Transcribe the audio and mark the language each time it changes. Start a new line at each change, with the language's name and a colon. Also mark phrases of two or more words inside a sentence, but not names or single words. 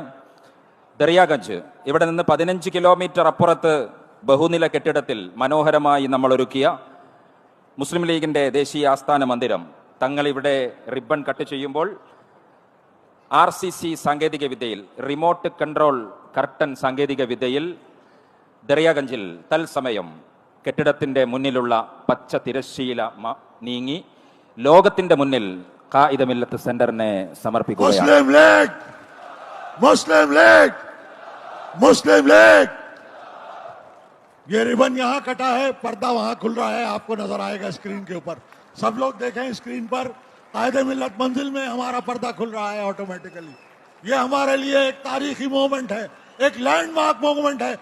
Malayalam: ദറിയാഗഞ്ച് ഇവിടെ നിന്ന് 15 കിലോമീറ്റർ അപ്പുറത്ത് ബഹുനില കെട്ടിടത്തിൽ മനോഹരമായി നമ്മൾ ഒരുക്കിയ മുസ്ലിം ലീഗിന്റെ ദേശീയ ആസ്ഥാന മന്ദിരം തങ്ങൾ ഇവിടെ
English: ribbon cut
Malayalam: ചെയ്യുമ്പോൾ RCC സാങ്കേതിക വിദ്യയിൽ
English: remote control curtain
Malayalam: സാങ്കേതിക വിദ്യയിൽ ദറിയാഗഞ്ചിൽ തത്സമയം കെട്ടിടത്തിന്റെ മുന്നിലുള്ള പച്ച തിരശ്ശീല നീങ്ങി ലോകത്തിന്റെ മുന്നിൽ ഖായിദ മില്ലത്ത് സെന്ററിനെ സമർപ്പിക്കുകയാണ്.
Hindi: मुस्लिम लीग ये रिबन यहाँ कटा है, पर्दा वहां खुल रहा है, आपको नजर आएगा स्क्रीन के ऊपर. सब लोग देखें स्क्रीन पर कायदे मिल्लत मंजिल में हमारा पर्दा खुल रहा है ऑटोमेटिकली. ये हमारे लिए एक तारीखी मोमेंट है, एक
English: landmark moment
Hindi: है.